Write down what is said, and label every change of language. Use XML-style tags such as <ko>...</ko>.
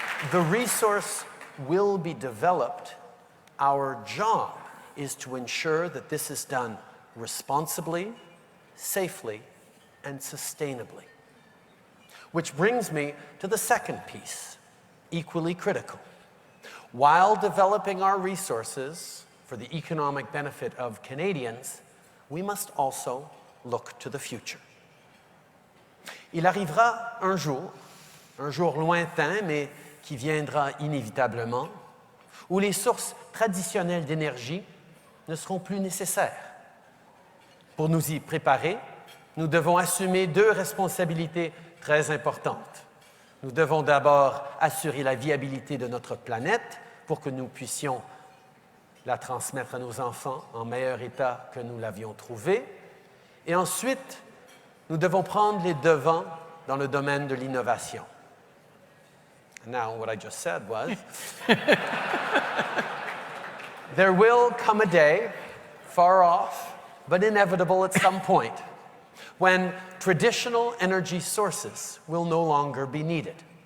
<en>The resource will be developed. Our job is to ensure that this is done responsibly, safely, and sustainably. Which brings me to the second piece, equally critical. While developing our resources for the economic benefit of Canadians, we must also look to the future.</en> <fr>Il arrivera un jour lointain, mais qui viendra inévitablement, où les sources traditionnelles d'énergie ne seront plus nécessaires. Pour nous y préparer, nous devons assumer deux responsabilités très importantes. Nous devons d'abord assurer la viabilité de notre planète pour que nous puissions la transmettre à nos enfants en meilleur état que nous l'avions trouvé. Et ensuite, nous devons prendre les devants dans le domaine de l'innovation.</fr> <en>Now, what I just said was, there will come a day, far off, but inevitable at some point, when traditional energy sources will no longer be needed.</en>